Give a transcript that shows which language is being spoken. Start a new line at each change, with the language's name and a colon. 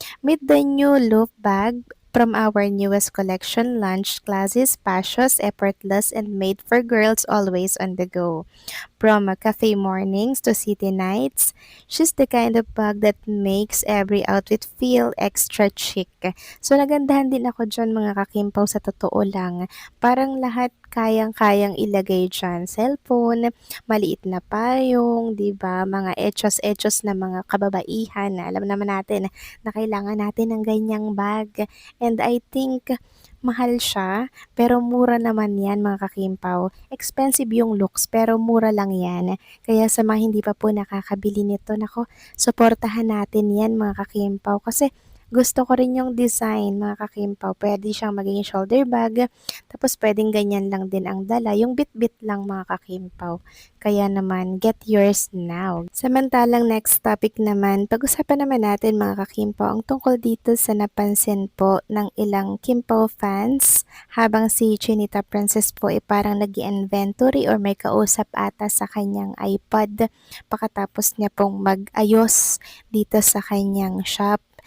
English: Meet the new loop bag from our newest collection, lunch classes, spacious, effortless, and made for girls always on the go. From cafe mornings to city nights, she's the kind of bag that makes every outfit feel extra chic.
Filipino: So nagandahan din ako dyan mga kakimpaw sa totoo lang. Parang lahat kayang-kayang ilagay dyan. Cellphone, maliit na payong, di ba? Mga etchos-etchos na mga kababaihan na alam naman natin na kailangan natin ng ganyang bag.
English: And I think
Filipino: mahal siya, pero mura naman yan mga kakimpaw. Expensive yung looks, pero mura lang yan. Kaya sa mga hindi pa po nakakabili nito, nako, suportahan natin yan mga kakimpaw. Kasi gusto ko rin yung design mga kakimpaw. Pwede siyang maging shoulder bag. Tapos pwedeng ganyan lang din ang dala. Yung bit-bit lang mga kakimpaw. Kaya naman,
English: get yours now.
Filipino: Samantalang next topic naman, pag-usapan naman natin mga kakimpaw ang tungkol dito sa napansin po ng ilang Kimpaw fans habang si Chinita Princess po ay parang nag-inventory or may kausap ata sa kanyang iPad pagkatapos niya pong mag-ayos dito sa kanyang shop.